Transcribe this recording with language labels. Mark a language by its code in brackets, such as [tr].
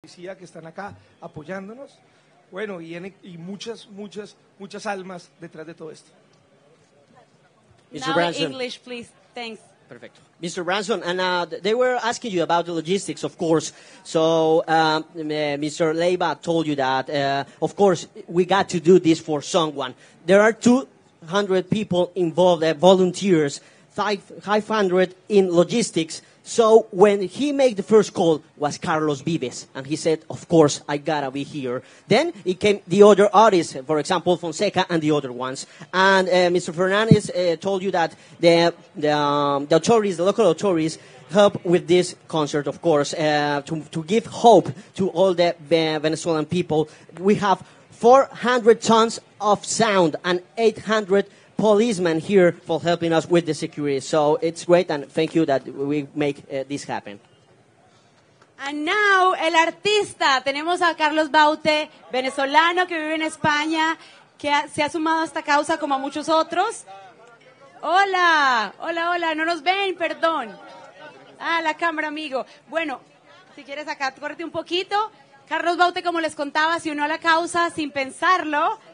[es] policía que están acá apoyándonos. Bueno, y muchas almas detrás de todo esto. [en] Mr. Now Branson. English, please. Thanks. Perfect. Mr. Branson, and they were asking you about the logistics, of course. So Mr. Leiva told you that, of course, we got to do this for someone. There are 200 people involved, volunteers, 500 in logistics. So when he made the first call was Carlos Vives, and he said, of course, I gotta be here. Then it came the other artists, for example, Fonseca and the other ones. And Mr. Fernandez told you that the authorities, the local authorities, help with this concert, of course, to give hope to all the Venezuelan people. We have 400 tons of sound and 800 policemen here for helping us with the security. So it's great, and thank you that we make this happen. And now, [es] el artista. Tenemos a Carlos Baute, venezolano que vive en España, que se ha sumado a esta causa como a muchos otros. Hola, hola, hola, no nos ven, perdón. Ah, la cámara, amigo. Bueno, si quieres acá, córrete un poquito. Carlos Baute, como les contaba, se unió a la causa sin pensarlo.